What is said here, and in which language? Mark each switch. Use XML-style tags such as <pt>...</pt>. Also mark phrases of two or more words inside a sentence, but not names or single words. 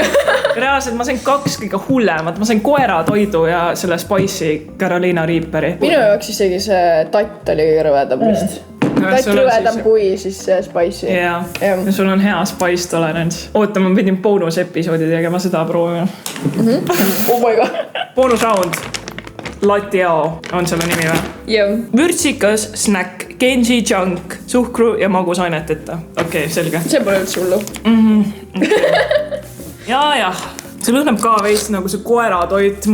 <et>Reaalselt ma sain 2 kõige hullemat. Ma sain koeratoidu ja selle spicy Carolina Reaperi. Minu jaoks isegi see tatt oli rõvedam vist. Tatt rõvedam kui siis spicy. Jaa, sul on hea</et> <en>spice tolerance.</en> <et>Oota, ma pidin boonusepisoodi tegema, seda proovima.</et> <en>Oh my god.</en> <et>Boonusround. Latiao on selle nimi või? Jah. Vürtsikas, snack, Genji junk, suhkru ja magusaineteta. Okei, selge. See pole üldse hullu. Jah. See lõhnab ka veits nagu see koeratoit.</et>